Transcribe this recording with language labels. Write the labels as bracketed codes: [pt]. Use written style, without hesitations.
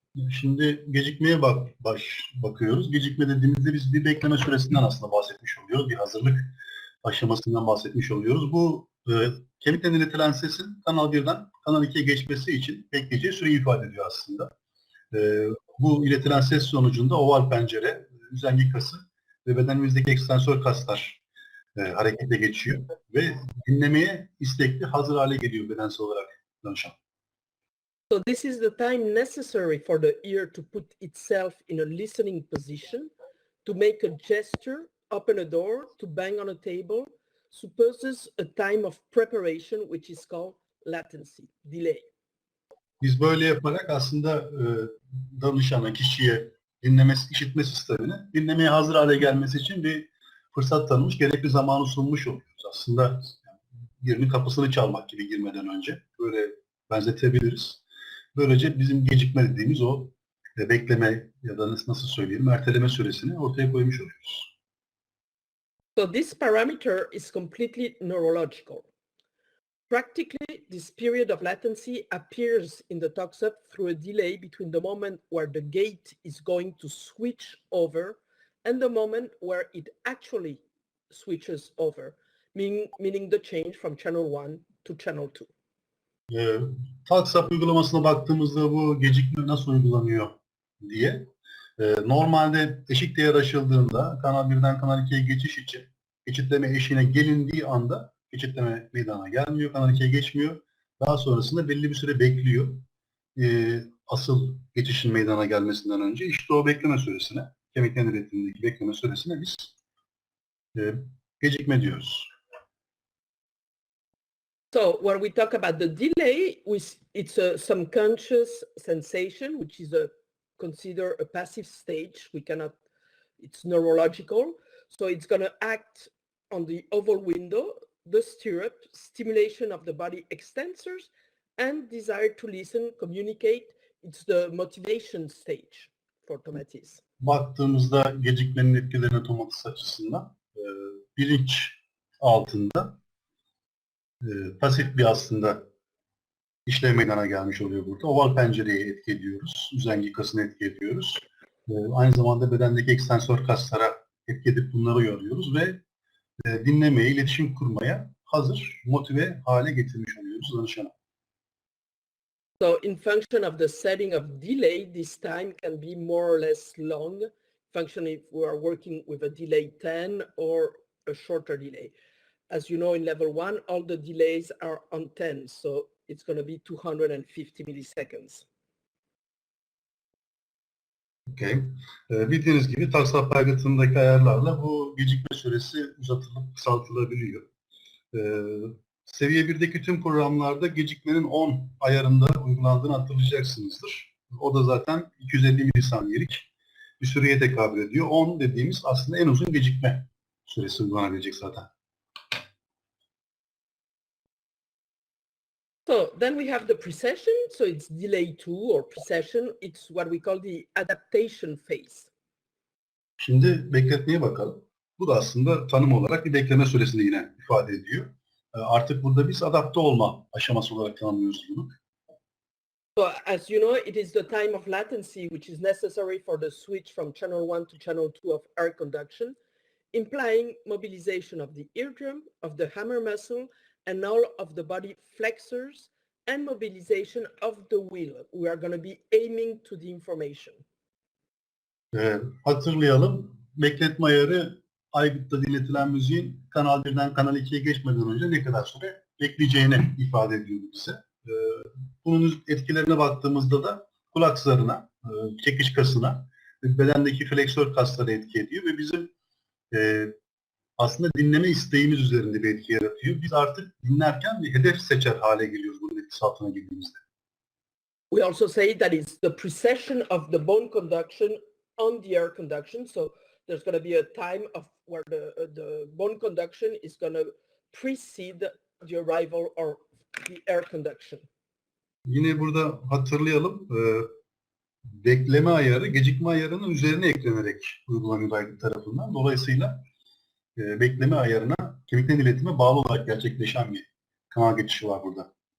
[tr] Şimdi gecikmeye bakıyoruz. Gecikme dediğimizde biz bir bekleme süresinden aslında bahsetmiş oluyoruz. Bir hazırlık aşamasından bahsetmiş oluyoruz. Bu kemikten iletilen sesin Kanal 1'den Kanal 2'ye geçmesi için bekleyeceği süreyi ifade ediyor aslında. Bu iletilen ses sonucunda oval pencere, üzengi kası ve bedenimizdeki ekstensör kaslar harekete geçiyor ve dinlemeye istekli, hazır hale geliyor bedensel olarak danışan. [en] So this is the time necessary for the ear to put itself in a listening position, to make a gesture, open a door, to bang on a table, supposes a time of preparation which is called latency, delay. [tr] Biz böyle yaparak aslında danışana, kişiye dinleme, işitme sistemine dinlemeye hazır hale gelmesi için bir fırsat tanımış, gerekli zamanı sunmuş oluyoruz. Aslında birinin kapısını çalmak gibi girmeden önce böyle benzetebiliriz. Böylece bizim gecikme dediğimiz o bekleme ya da nasıl söyleyelim erteleme süresini ortaya koymuş oluyoruz. [en] So this parameter is completely neurological. Practically, this period of latency appears in the toxup through a delay between the moment where the gate is going to switch over and the moment where it actually switches over, meaning the change from channel 1 to channel 2. [tr] TalkSap uygulamasına baktığımızda bu gecikme nasıl uygulanıyor diye normalde eşik değer aşıldığında kanal 1'den kanal 2'ye geçiş için geçitleme eşiğine gelindiği anda geçitleme meydana gelmiyor, kanal 2'ye geçmiyor. Daha sonrasında belli bir süre bekliyor. Asıl geçişin meydana gelmesinden önce işte o bekleme süresine, kemiklerin üretimindeki bekleme süresine biz gecikme diyoruz. [en] So when we talk about the delay, it's a subconscious sensation, which is consider a passive stage. It's neurological. So it's going to act on the oval window, the stirrup, stimulation of the body extensors, and desire to listen, communicate. It's the motivation stage for Tomatis. [tr] Baktığımızda gecikmenin etkilerine Tomatis açısından bilinç altında pasif bir aslında işlev meydana gelmiş oluyor burada. Oval pencereye etki ediyoruz. Üzengi kasını etki ediyoruz. Aynı zamanda bedendeki ekstensör kaslara etki edip bunları uyarıyoruz ve dinlemeye, iletişim kurmaya hazır, motive hale getirmiş oluyoruz danışana. [en] So in function of the setting of delay, this time can be more or less long. Function if we are working with a delay 10 or a shorter delay. As you know, in level 1, all the delays are on 10, so it's going to be 250 milliseconds. Okay. [tr] Bildiğiniz gibi TalkSap aygıtındaki ayarlarla bu gecikme süresi uzatılıp kısaltılabiliyor. Seviye 1'deki tüm programlarda gecikmenin 10 ayarında uygulandığını hatırlayacaksınızdır. O da zaten 250 milisaniyelik bir süreye tekabül ediyor. 10 dediğimiz aslında en uzun gecikme süresi uygulanabilecek zaten. [en] So then we have the precession. So it's delay 2 or precession. It's what we call the adaptation phase. [tr] Şimdi bekletmeye bakalım. Bu da aslında tanım olarak bir bekleme süresini yine ifade ediyor. Artık burada biz adapte olma aşaması olarak tanımlıyoruz bunu. [en] So as you know, it is the time of latency which is necessary for the switch from channel 1 to channel 2 of air conduction, implying mobilization of the eardrum, of the hammer muscle, and all of the body flexors, and mobilization of the wheel. We are going to be aiming to the information. [tr] Hatırlayalım. Bekletme ayarı aygıtta dinletilen müziğin Kanal 1'den Kanal 2'ye geçmeden önce ne kadar süre bekleyeceğini ifade ediyor bize. Bunun etkilerine baktığımızda da kulak zarına, çekiş kasına, bedendeki fleksör kaslara etki ediyor ve bizim aslında dinleme isteğimiz üzerinde bir etki yaratıyor. Biz artık dinlerken bir hedef seçer hale geliyoruz bunun etkisi altına girdiğimizde. [en] We also say that it's the precession of the bone conduction on the air conduction. So there's going to be a time of where the bone conduction is going to precede the arrival or the air conduction. [tr] Yine burada hatırlayalım. Bekleme ayarı, gecikme ayarının üzerine eklenerek uygulanıyor aygıt tarafından. Dolayısıyla bekleme ayarına kemiklerin iletime bağlı olarak gerçekleşen bir kanal geçişi var burada.